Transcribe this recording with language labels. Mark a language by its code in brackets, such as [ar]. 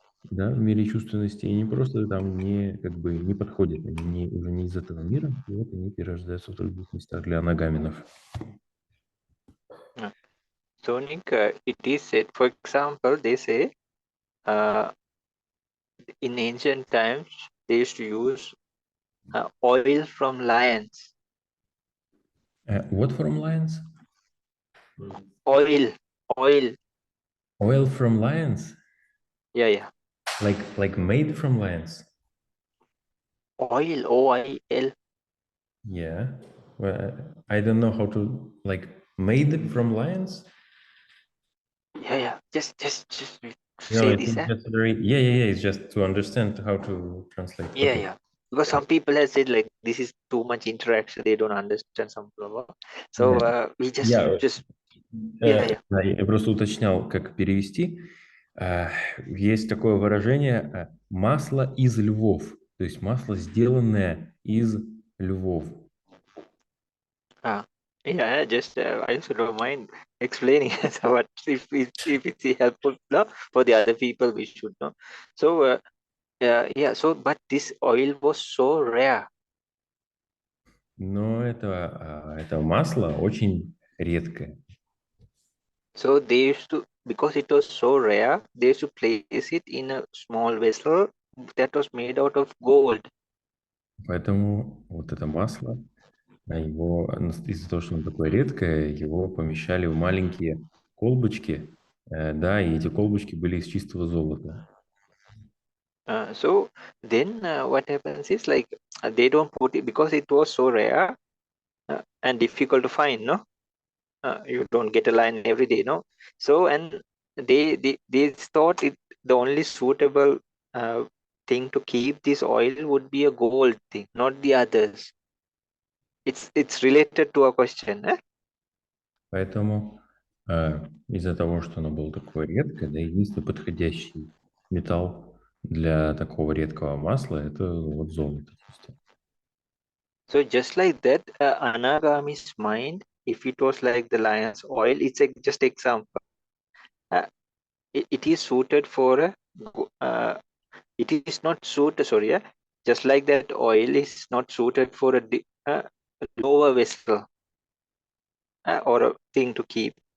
[ru] да, в мире чувственности, и не просто там не, как бы, не подходят, они уже не из этого мира, и вот они перерождаются в других местах для анагаменов. [en] So, Nick, it is said, for example, they say in ancient times they used to use oil from lions. What from lions? Oil. Oil from lions? Yeah. Like made from lions? Oil, O-I-L. Yeah. Well, I don't know how to, like, made from lions? Yeah. Just No, say it's this. just very, yeah. It's just to understand how to translate. Okay. Yeah. Because some people have said like this is too much interaction, they don't understand some blah, blah. So we just yeah. [ru] Да, я просто уточнял, как перевести. Есть такое выражение «масло из львов», то есть масло, сделанное из львов. [en] Yeah, just I also don't mind explaining so what if it's helpful no? For the other people we should know. So so but this oil was so rare. [ru] Но это масло очень редкое. [en] So they used to, because it was so rare, they used to place it in a small vessel that was made out of gold. Поэтому вот это масло, его из-за того, что оно такое редкое, его помещали в маленькие колбочки, да, и эти колбочки были из чистого золота. So then what happens is like they don't put it because it was so rare and difficult to find, no? You don't get a lion every day, no? So and they thought it the only suitable thing to keep this oil would be a gold thing, not the others. It's related to a question, eh? [ru] Поэтому из-за того, что оно было такое редкое, да, единственный подходящий металл для такого редкого масла – это вот золото чисто. [en] So just like that, Anagami's mind, if it was like the lion's oil, it's just example. It is suited for it is not suited. Sorry, just like that oil is not suited for a lower vessel or a thing to keep.